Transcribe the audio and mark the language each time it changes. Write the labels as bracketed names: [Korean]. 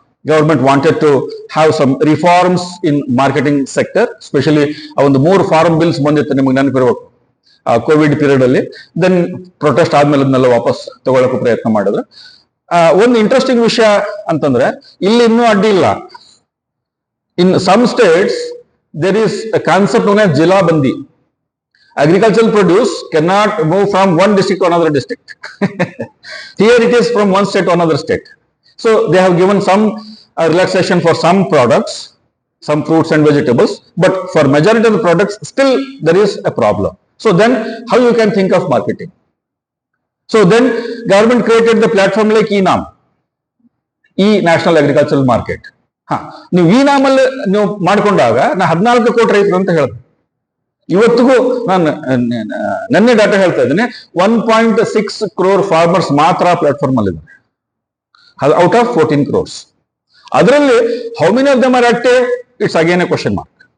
[English] Government wanted to have some reforms in marketing sector, especially [Kannada] ಒಂದು 3 form bills ಬಂದಿತ್ತು, ನಿಮಗೆ ನೆನಪಿರ್ಬೇಕು Covid period ಅಲ್ಲಿ. Then protest ಆದ್ಮೇಲೆ ಅದನ್ನೆಲ್ಲ ವಾಪಸ್ ತಗೊಳ್ಳೋಕೆ ಪ್ರಯತ್ನ ಮಾಡಿದ್ರು. ಒಂದು ಇಂಟ್ರೆಸ್ಟಿಂಗ್ ವಿಷಯ ಅಂತಂದ್ರೆ ಇಲ್ಲಿ ಇನ್ನೂ ಅಡ್ಡಿ ಇಲ್ಲ. [English] In some states there is a concept known as Jila Bandi. Agricultural produce cannot move from one district to another district. Here it is from one state to another state. So they have given some relaxation for some products, some fruits and vegetables, but for majority of the products still there is a problem. So then how you can think of marketing? So then government created the platform like e-NAM, e-National Agricultural Market. [Kannada] ನೀವು ಈ ನಾಮಲ್ಲಿ ನೀವು ಮಾಡ್ಕೊಂಡಾಗ ನಾ 14 ಕೋಟಿ ರೈತರು ಅಂತ ಹೇಳ್ದೆ. ಇವತ್ತಿಗೂ ನಾನು ನೆನ್ನೆ ಡಾಟಾ ಹೇಳ್ತಾ ಇದ್ದೀನಿ, 1.6 crore ಫಾರ್ಮರ್ಸ್ ಮಾತ್ರ ಪ್ಲಾಟ್ಫಾರ್ಮ್ ಅಲ್ಲಿ ಇದ್ದಾರೆ [English] Out of 14 crores. ಅದರಲ್ಲಿ how many of them are active, it's again a question mark.